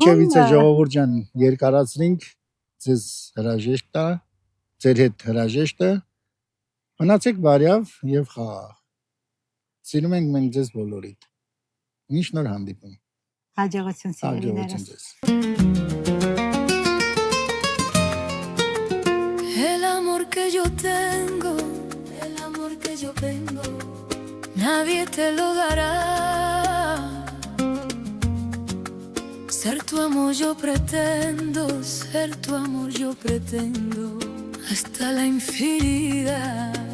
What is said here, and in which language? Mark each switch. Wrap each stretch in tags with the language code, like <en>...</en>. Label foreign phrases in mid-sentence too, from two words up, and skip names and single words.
<hy>ինչևիցե ժողովուրդ ջան, երկարացրինք, ձեզ հրաժեշտ է, ձեր հետ հրաժեշտը։ Մնացեք բարյավ եւ խաղաղ։ Սիրում ենք մենք ձեզ բոլորիդ։ Միշտ նոր հանդիպում։ հաջողություն Հաջողություն սիրելիներս։ ձեզ։</hy> <es>El amor que yo tengo, el amor que yo tengo, nadie te lo dará. Ser tu amor yo pretendo, ser tu amor yo pretendo, hasta la infinidad.</es>